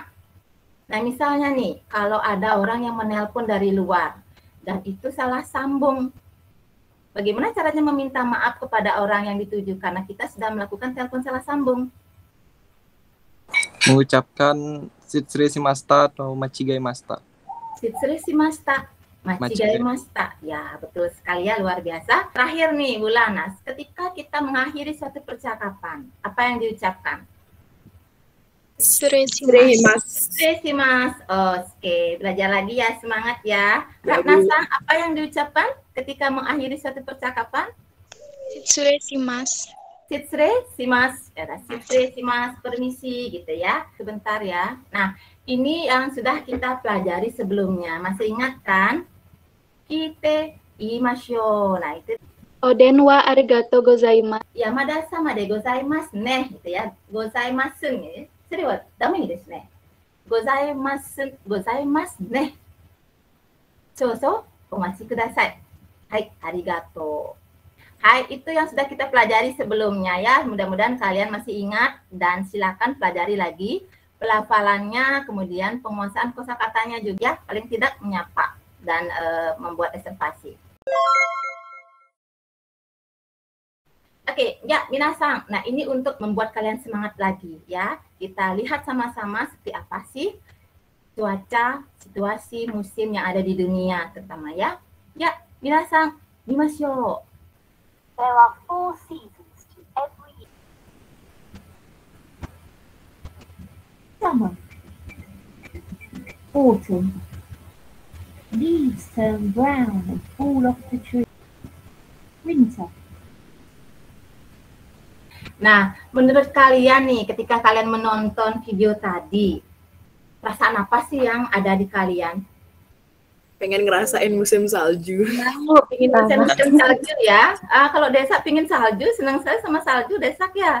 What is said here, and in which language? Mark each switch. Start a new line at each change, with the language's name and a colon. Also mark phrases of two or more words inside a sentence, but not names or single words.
Indonesian: Nah, misalnya nih, kalau ada orang yang menelpon dari luar dan itu salah sambung, bagaimana caranya meminta maaf kepada orang yang dituju karena kita sudah melakukan telepon salah sambung? Mengucapkan
Japanese: 失礼しました
Indonesian: atau
Japanese: 間違いました. 失礼しました。間違いました.
Indonesian: Ya, betul sekali ya, luar biasa. Terakhir nih, Bu Lanas, ketika kita mengakhiri suatu percakapan, apa yang diucapkan? Mas. Oke, belajar lagi ya, semangat ya. Kak Nasang, apa yang diucapkan ketika mengakhiri suatu percakapan?
Japanese: 失礼します. 失礼します. 失礼します,
Indonesian: permisi gitu ya. Sebentar ya. Nah, ini yang sudah kita pelajari sebelumnya. Masih ingat kan?
Japanese: 来ていましょう.
Indonesian: Nah, itu
Japanese: お電話ありがとうございます. 山田様でございますね
Indonesian: gitu ya.
Japanese: ございます nih. それはダメですね。ございますね。少々お待ちください。はい、arigato.
Indonesian: Hai, itu yang sudah kita pelajari sebelumnya ya. Mudah-mudahan kalian masih ingat dan silakan pelajari lagi pelafalannya, kemudian penguasaan kosakatanya juga, paling tidak menyapa dan membuat reservasi. Oke, ya minasang. Nah, ini untuk membuat kalian semangat lagi ya. Kita lihat sama-sama seperti apa sih cuaca, situasi, musim yang ada di dunia terutama ya.
Japanese: Ya, 皆さん、見ましょう.
English: There are 4 seasons to every year. Summer. Autumn. Leaves turn brown and fall off the tree. Winter.
Indonesian: Nah, menurut kalian nih, ketika kalian menonton video tadi, perasaan apa sih yang ada di kalian? Pengen ngerasain musim salju. Pengen ngerasain musim salju ya? Kalau Desa pengen salju, senang sekali sama salju, Desak ya?